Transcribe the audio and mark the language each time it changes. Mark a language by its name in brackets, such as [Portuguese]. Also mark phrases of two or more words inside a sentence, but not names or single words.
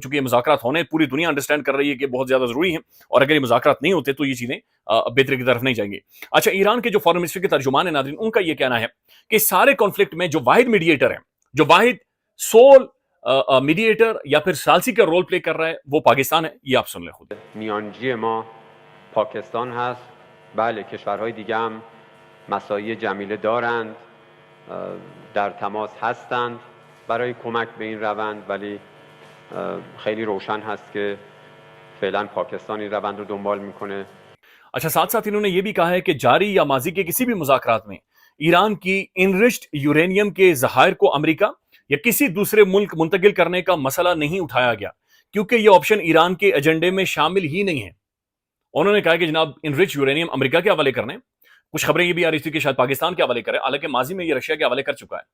[Urdu] چونکہ یہ مذاکرات ہونے پوری دنیا انڈرسٹینڈ کر رہی ہے کہ بہت زیادہ ضروری ہیں, اور اگر یہ مذاکرات نہیں ہوتے تو یہ چیزیں بہتری کی طرف نہیں جائیں گی. اچھا, ایران کے جو [English] foreign minister [Urdu] کے ترجمان ہیں ناظرین, ان کا یہ کہنا ہے کہ سارے کانفلکٹ میں جو واحد میڈیٹر ہے, جو واحد [English] civil mediator [Urdu] یا پھر ثالثی کا [English] role play [Urdu] کر رہا ہے, وہ پاکستان ہے. یہ آپ سن لیں خود. [Persian] میانجی ما پاکستان هست. بله کشورهای دیگه هم مساعی جمیله دارند, در تماس هستند برای کمک به این روند, ولی خیلی روشن هست که فعلا پاکستان این روند رو دنبال میکنه. [Urdu] اچھا, ساتھ ساتھ انہوں نے یہ بھی کہا ہے کہ جاری یا ماضی کے کسی بھی مذاکرات میں ایران کی [English] enriched uranium [Urdu] کے ذخائر کو امریکہ یا کسی دوسرے ملک منتقل کرنے کا مسئلہ نہیں اٹھایا گیا, کیونکہ یہ آپشن ایران کے ایجنڈے میں شامل ہی نہیں ہے. انہوں نے کہا کہ جناب [English] enrich uranium [Urdu] امریکہ کے حوالے کرنے, کچھ خبریں یہ بھی آ رہی تھی کہ شاید پاکستان کے حوالے کرے, حالانکہ ماضی میں یہ رشیا کے حوالے کر چکا ہے.